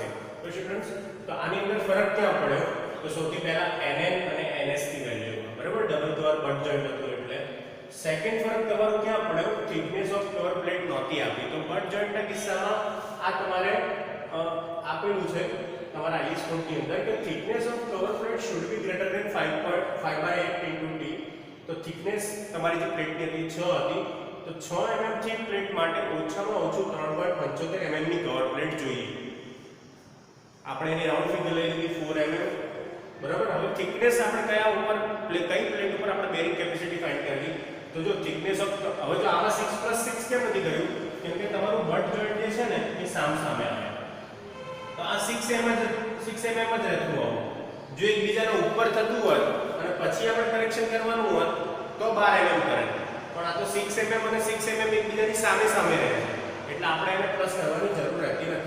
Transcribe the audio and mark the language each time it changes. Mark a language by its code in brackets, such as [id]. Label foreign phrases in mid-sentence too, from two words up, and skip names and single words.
[gu] તો સ્ટુડન્ટ્સ, તો આની અંદર ફરક ક્યાં પડ્યો? તો સૌથી પહેલા NN અને NS ની વેલ્યુ, બરાબર, [en] double cover butt joint [gu] હતું એટલે. સેકન્ડ ફરક તમારો ક્યાં પડ્યો? [en] thickness of cover plate [gu] નહોતી આપી. તો બટ જોઈન્ટના કિસ્સામાં આ તમારે આપેલું છે તમારા IS કોડ ની અંદર કે [en] thickness of cover plate should be greater than 5.5/8 into T. [gu] તો thickness તમારી જે પ્લેટ ની હતી 6 હતી, તો 6 mm થી પ્લેટ માટે ઓછામાં ઓછું 3.75 mm ની [en] cover plate [gu] જોઈએ. આપણે એની [en] round figure [gu] લઈ લીધી 4 mm. બરાબર. હવે thickness આપણે કયા ઉપર કઈ પ્લેટ ઉપર આપણે [en] bearing capacity [gu] ફાઇન્ડ કરવી? તો જો [en] thickness of [gu] હવે જો આમાં 6+6 કેમ નથી કર્યું? કેમ કે તમારું [en] butt joint [gu] જે છે ને એ સામે આવે. તો આ 6 mm જ રહેતું હોય. જો એકબીજાના ઉપર થતું હોય અને પછી આપણે કરેક્શન કરવાનું હોય તો 12 mm કરે. પણ આ તો 6 mm અને 6 mm એકબીજાની સામે રહે છે, એટલે આપણે એને પ્લસ કરવાની જરૂર રહેતી નથી.